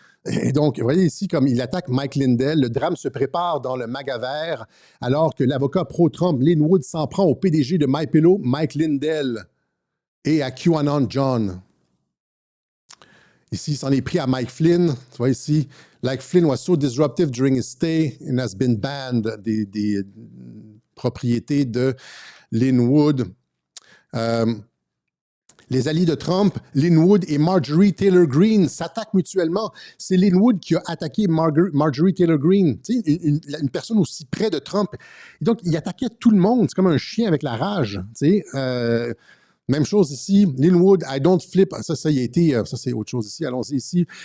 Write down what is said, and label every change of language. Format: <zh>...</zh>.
<fr>Et donc, vous voyez ici, comme il attaque Mike Lindell, le drame se prépare dans le MAGA vert, alors que l'avocat pro-Trump, Lin Wood, s'en prend au PDG de MyPillow, Mike Lindell, et à QAnon John. Ici, il s'en est pris à Mike Flynn. Tu vois ici,</fr> <en>like Flynn was so disruptive during his stay and has been banned,</en> <fr>des propriétés de Lin Wood. Les alliés de Trump, Lin Wood et Marjorie Taylor Greene, s'attaquent mutuellement. C'est Lin Wood qui a attaqué Marjorie Taylor Greene, tu sais, une personne aussi près de Trump. Et donc, il attaquait tout le monde. C'est comme un chien avec la rage. Tu sais. Même chose ici, Linwood,</fr> <en>I don't flip.</en> <fr>Ça y a été, ça c'est autre chose ici. Allons-y ici.</fr>